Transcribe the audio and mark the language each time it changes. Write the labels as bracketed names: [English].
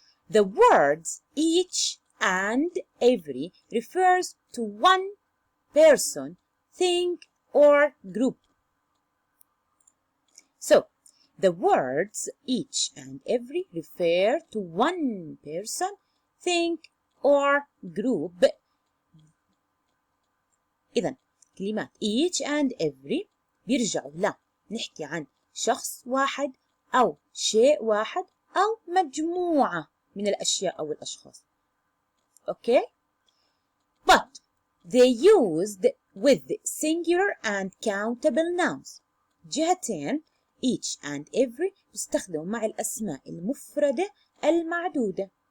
[English] The words each and every refers to one person, thing, or group. So, the words each and every refer to one person, thing, or group. [Arabic] إذن كلمات [English] each and every [Arabic] بيرجعوا نحكي عن شخص واحد أو شيء واحد أو مجموعة من الأشياء أو الأشخاص. [English] Okay? But they used with singular and countable nouns. [Arabic] جهتين [English] each and every [Arabic] بيستخدموا مع الأسماء المفردة المعدودة.